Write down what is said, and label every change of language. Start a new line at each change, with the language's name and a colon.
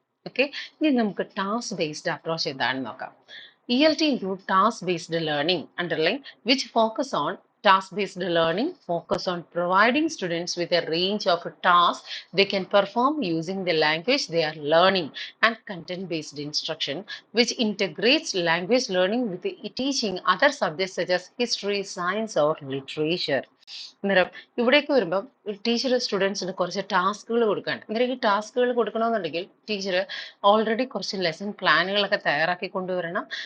Malayalam: Okay, ഇനി നമുക്ക് task based approach എന്താണെന്ന് നോക്കാം.
English: ELT include task-based learning, underline, which task-based learning focus on providing students with a range of tasks they can perform using the language they are learning, and content-based instruction, which integrates language learning with teaching other subjects such as history, science, or literature.
Malayalam: അന്നേരം ഇവിടേക്ക് വരുമ്പം teacher സ്റ്റുഡൻസിന് കുറച്ച് ടാസ്കുകൾ കൊടുക്കാണ്. അന്നേരം ഈ ടാസ്കുകൾ കൊടുക്കണമെന്നുണ്ടെങ്കിൽ ടീച്ചർ ഓൾറെഡി കുറച്ച് ലെസൺ പ്ലാനുകളൊക്കെ തയ്യാറാക്കി കൊണ്ടുവരണം.